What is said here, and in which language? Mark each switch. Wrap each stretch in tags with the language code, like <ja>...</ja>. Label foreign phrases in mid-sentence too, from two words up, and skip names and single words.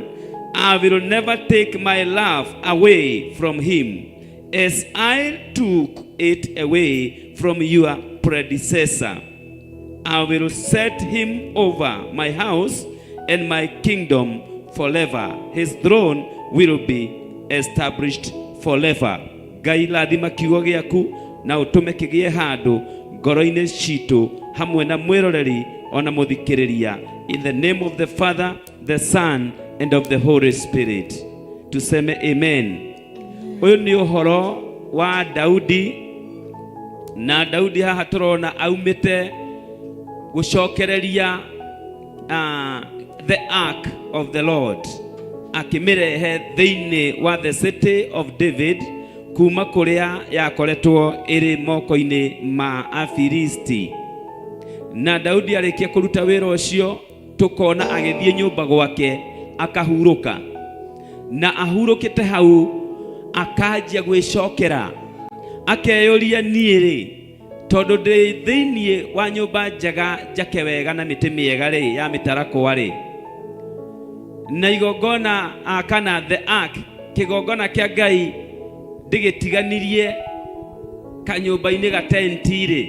<en>I will never take my love away from him, as I took it away from your predecessor. I will set him over my house and my kingdom forever. His throne will be established forever.</en> <ki>Ngai lathima kiugo giaku na utume kigie handu ngoro-ini citu hamwe na mwiroreri ona muthikiriria.</ki> <en>In the name of the Father, the Son, and of the Holy Spirit.</en> <sw>Tuseme amen.</sw> <ki>Uyu ni uhoro wa Daudi, na Daudi haha turona aumite gucokereria</ki> <en>the ark of the Lord,</en> <ki>akimirehe thiini wa</ki> <en>the city of David</en> <ki>kuma kuria yakoretwo iri moko-ini ma Afilisti. Na Daudi arikia kuruta wira ucio tukona agithie nyumba gwake akahuruka, na ahurukite hau akanjia gwicokera akeyuria niiri tondu ndi thiini wa nyumba njega njake wega na miti miega ri ya mitarakwa ri, na igongona kana</ki> <en>the ark</en> <ki>kigongona kia Ngai ndigitiganirie kanyumba-ini ga tenti ri.</ki>